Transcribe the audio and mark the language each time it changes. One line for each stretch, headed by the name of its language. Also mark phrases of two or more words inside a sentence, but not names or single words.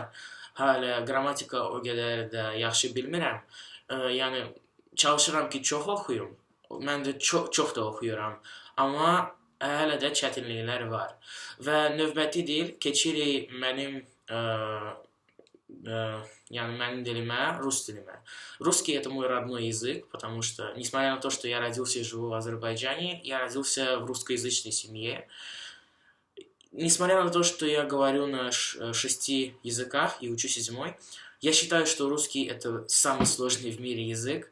Azerbaijani: Hələ qrammatika o qədər də yaxşı bilmirəm. Yəni çalışıram ki, çox oxuyum. Mən də çox da oxuyuram. Amma hələ də çətinliklər var. Və növbəti dil keçirik mənim диlimə, rus dilimə.
Russian: Русский это мой родной язык, потому что, несмотря на то, что я родился и живу в Азербайджане, я родился в русскоязычной семье. Несмотря на то, что я говорю на 6 языках и учу 7, я считаю, что русский это самый сложный в мире язык.